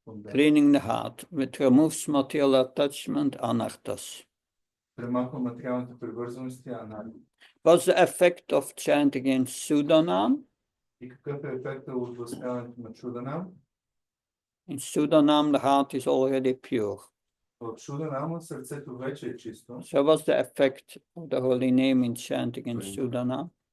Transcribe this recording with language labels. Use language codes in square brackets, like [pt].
[en] Cleaning the heart, which removes material attachment, anarthas. [bg] Премахва материалните привързаности, анарти. [en] What's the effect of chanting in Sudanam? [bg] И какъв е ефектът от възпяването на Шуданам? [en] In Sudanam, the heart is already pure. [bg] В Шуданама сърцето вече е чисто. [en] So what's the effect of the holy name in chanting in Sudanam?